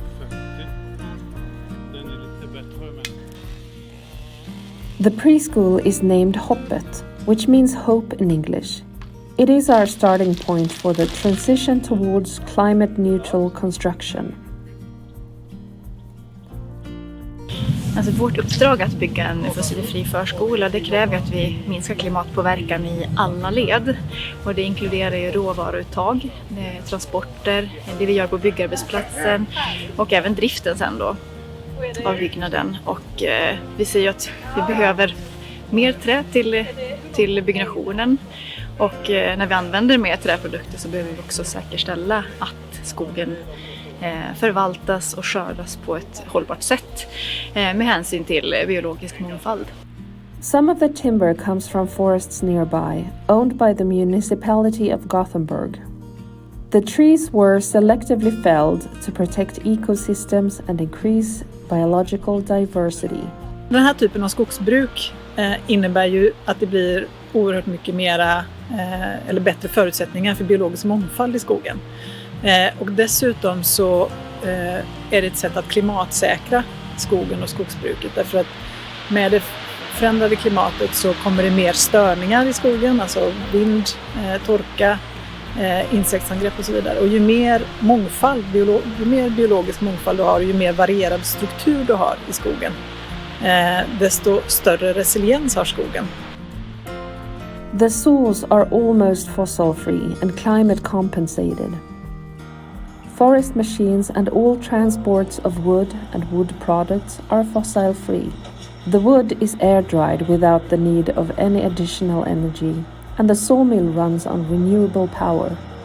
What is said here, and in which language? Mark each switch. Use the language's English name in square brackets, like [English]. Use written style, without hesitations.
[English] The preschool is named Hoppet, which means hope in English. It is our starting point for the transition towards climate-neutral construction. [Swedish] Alltså vårt uppdrag att bygga en fossilfri förskola, det kräver att vi minskar klimatpåverkan i alla led. Och det inkluderar ju råvaruuttag, transporter, det vi gör på byggarbetsplatsen och även driften sen då av byggnaden. Och vi ser ju att vi behöver mer trä till byggnationen. Och när vi använder mer träprodukter så behöver vi också säkerställa att skogen förvaltas och skördas på ett hållbart sätt med hänsyn till biologisk mångfald. [English] Some of the timber comes from forests nearby, owned by the municipality of Gothenburg. The trees were selectively felled to protect ecosystems and increase biological diversity. [Swedish] Den här typen av skogsbruk innebär ju att det blir oerhört mycket mera eller bättre förutsättningar för biologisk mångfald i skogen. Och dessutom så är det ett sätt att klimatsäkra skogen och skogsbruket, därför att med det förändrade klimatet så kommer det mer störningar i skogen, alltså vind, torka, insektsangrepp och så vidare. Och ju mer mångfald, ju mer biologisk mångfald du har, ju mer varierad struktur du har i skogen, desto större resiliens har skogen. [English] The saws are almost fossil-free and climate compensated. Forest machines and all transports of wood and wood products are fossil-free. The wood is air-dried without the need of any additional energy, and the sawmill runs on renewable power.